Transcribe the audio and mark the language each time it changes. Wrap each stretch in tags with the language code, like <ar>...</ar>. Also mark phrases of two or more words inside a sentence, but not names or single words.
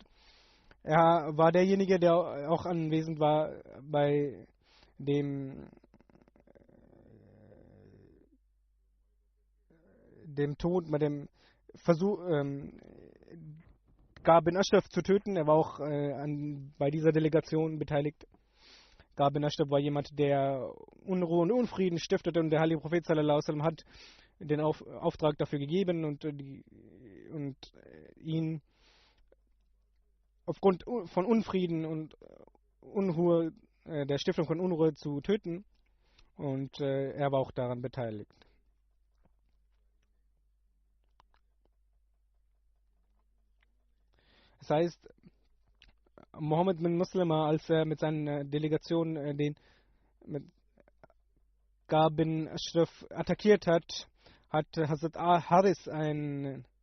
<de>Er war derjenige, der auch anwesend war bei dem Tod, bei dem Versuch, Ka'b bin Ashraf zu töten. Er war auch bei dieser Delegation beteiligt. Ka'b bin Ashraf war jemand, der Unruhe und Unfrieden stiftete, und der heilige Prophet</de> <ar>صلى الله عليه وسلم</ar> <de>hat den Auftrag dafür gegeben und ihn aufgrund von Unfrieden und Unruhe, der Stiftung von Unruhe zu töten, und er war auch daran beteiligt. Das heißt, Mohammed bin Muslima, als er mit seiner Delegation mit Ka'b bin Ashraf attackiert hat, hat Hazrat Haris ein</de>